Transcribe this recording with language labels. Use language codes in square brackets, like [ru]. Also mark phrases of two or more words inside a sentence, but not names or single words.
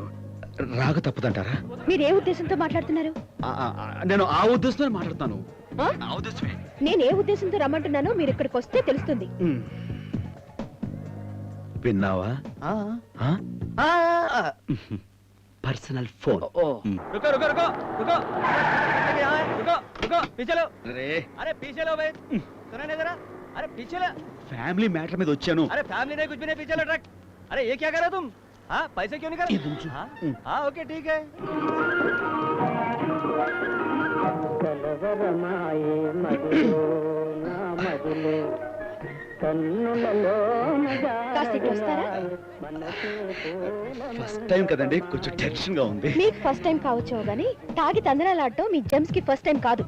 [te] రాక తప్పదంటారా? మీరు ఏ ఉద్దేశంతో మాట్లాడుతున్నారు? నేను ఆ ఉద్దేశంతో మాట్లాడుతాను. నేను ఏ ఉద్దేశంతో రమ్మంటున్నానో మీరు ఇక్కడికి వస్తే తెలుస్తుంది. విన్నావా? పర్సనల్ ఫోన్. [hi] रुको रुको रुको रुको रुको रुको पीछे लो. अरे पीछे लो भाई. सुना नहीं जरा? अरे पीछे लो. [te] ఫ్యామిలీ మ్యాటర్ మీద వచ్చాను. [hi] अरे फैमिली नहीं कुछ भी नहीं. पीछे लो ट्रक. अरे ये क्या कर रहे हो तुम? हाँ पैसे क्यों नहीं कर रहे? हाँ ओके ठीक है. [te] ఫస్ట్ టైం కదండి, కొంచెం టెన్షన్ గా ఉంది. మీకు ఫస్ట్ టైం కావచ్చు గానీ తాగి తందనాలాడటం మీ జెమ్స్ కి ఫస్ట్ టైం కాదు.